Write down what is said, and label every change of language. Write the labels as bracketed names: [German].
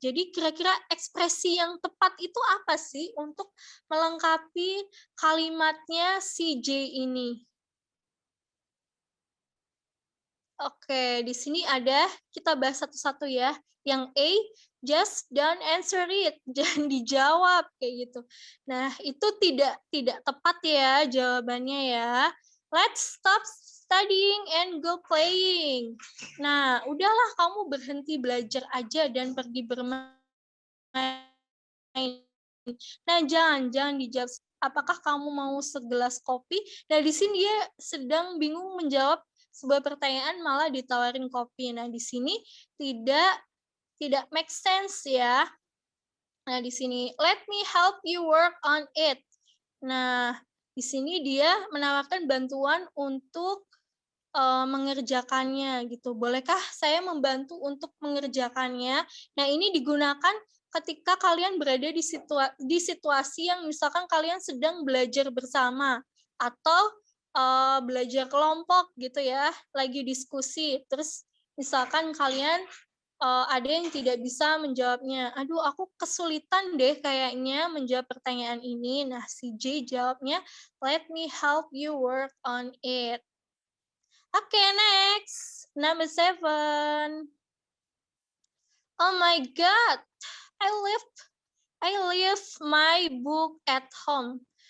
[Indonesian] Jadi kira-kira ekspresi yang tepat itu apa sih untuk melengkapi kalimatnya si J ini? Oke, di sini ada, kita bahas satu-satu ya. Yang A, [English] just don't answer it, [Indonesian] jangan dijawab kayak gitu. Nah, itu tidak tepat ya jawabannya ya. [English] Let's stop studying and go playing. [Indonesian] Nah, udahlah kamu berhenti belajar aja dan pergi bermain. Nah, jangan dijawab apakah kamu mau segelas kopi. Nah, di sini dia sedang bingung menjawab sebuah pertanyaan malah ditawarin kopi. Nah, di sini tidak make sense ya. Nah, di sini [English] let me help you work on it. [Indonesian] Nah, di sini dia menawarkan bantuan untuk mengerjakannya gitu. Bolehkah saya membantu untuk mengerjakannya? Nah, ini digunakan ketika kalian berada di situasi yang misalkan kalian sedang belajar bersama atau belajar kelompok gitu ya, lagi diskusi. Terus misalkan kalian ada yang tidak bisa menjawabnya. Aduh, aku kesulitan deh kayaknya menjawab pertanyaan ini. Nah, si J jawabnya, [English] let me help you work on it. Okay, next. Number 7. Oh my God, I left my book at home.